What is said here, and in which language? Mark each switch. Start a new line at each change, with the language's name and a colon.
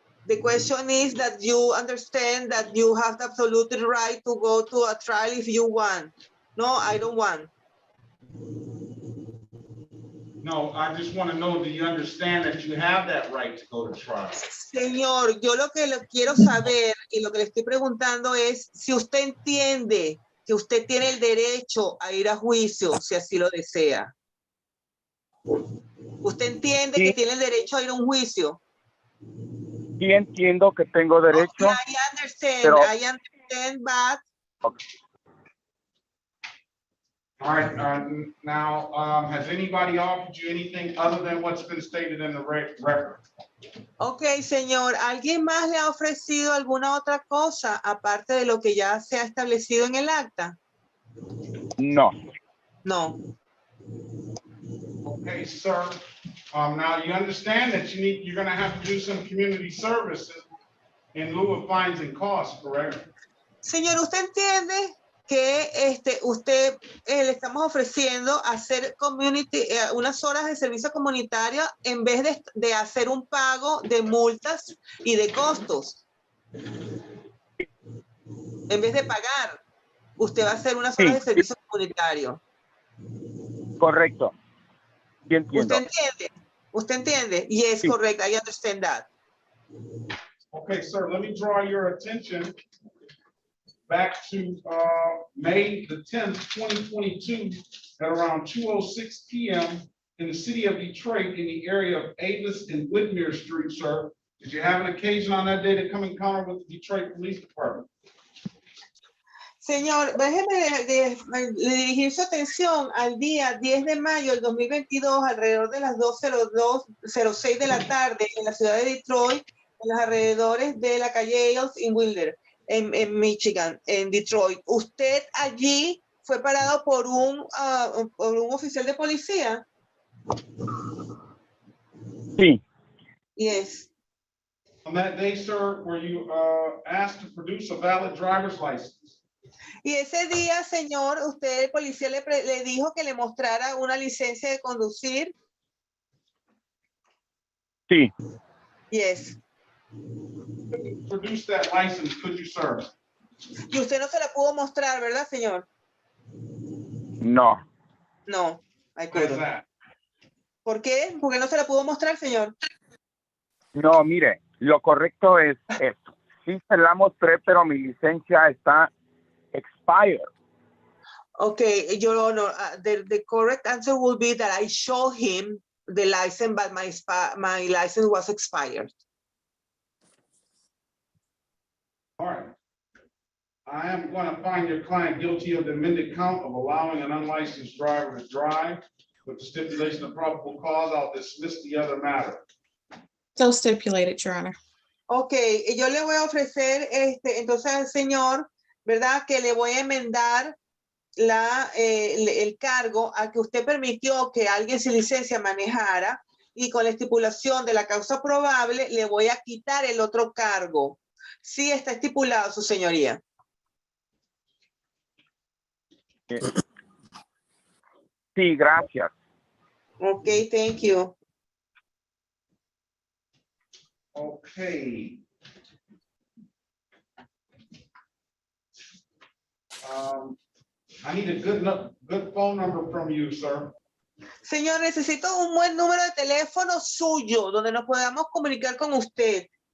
English: The question is that you understand that you have the absolute right to go to a trial if you want. No, I don't want. No, I just want to know, do you understand that you have that right to go to trial?
Spanish: Señor, yo lo que quiero saber y lo que le estoy preguntando es si usted entiende que usted tiene el derecho a ir a juicio si así lo desea. ¿Usted entiende que tiene el derecho a ir a un juicio? Sí entiendo que tengo derecho.
English: Okay, I understand.
Spanish: Pero,
English: I understand, but... Okay. All right, now, has anybody offered you anything other than what's been stated in the record?
Spanish: Ok, señor, ¿alguien más le ha ofrecido alguna otra cosa aparte de lo que ya se ha establecido en el acta? No.
English: No. Okay, sir. Now you understand that you're going to have to do some community services in lieu of fines and costs, correct?
Spanish: Señor, ¿usted entiende que le estamos ofreciendo hacer unas horas de servicio comunitario en vez de hacer un pago de multas y de costos? En vez de pagar, usted va a hacer unas horas de servicio comunitario. Correcto. Sí entiendo. ¿Usted entiende? ¿Usted entiende?
English: Yes, correct. I understand that. Okay, sir, let me draw your attention back to May the 10th, 2022, at around 2:06 p.m. in the city of Detroit in the area of Avis and Whitmere Street, sir. Did you have an occasion on that day to come encounter with the Detroit Police Department?
Spanish: Señor, déjeme dirigir su atención al día 10 de mayo del 2022, alrededor de las 2:06 de la tarde, en la ciudad de Detroit, en los alrededores de la calle Ailes en Wilder, en Michigan, en Detroit. ¿Usted allí fue parado por un oficial de policía? Sí.
English: Yes. On that day, sir, were you asked to produce a valid driver's license?
Spanish: Y ese día, señor, usted, el policía, le dijo que le mostrara una licencia de conducir. Sí.
English: Yes. Produce that license, could you, sir?
Spanish: Y usted no se la pudo mostrar, ¿verdad, señor? No.
English: No, I couldn't.
Spanish: ¿Por qué? ¿Por qué no se la pudo mostrar, señor? No, mire, lo correcto es esto. Sí se la mostré, pero mi licencia está expired.
English: Okay, Your Honor, the correct answer will be that I showed him the license, but my license was expired. All right. I am going to find your client guilty of the amended count of allowing an unlicensed driver to drive. With the stipulation of probable cause, I'll dismiss the other matter. So stipulated, Your Honor.
Spanish: Okay, yo le voy a ofrecer, entonces al señor, ¿verdad? Que le voy a enmendar el cargo a que usted permitió que alguien sin licencia manejara y con la estipulación de la causa probable le voy a quitar el otro cargo. Sí está estipulado, su señoría. Sí, gracias.
English: Okay, thank you. Okay. I need a good phone number from you, sir.
Spanish: Señor, necesito un buen número de teléfono suyo donde nos podamos comunicar con usted.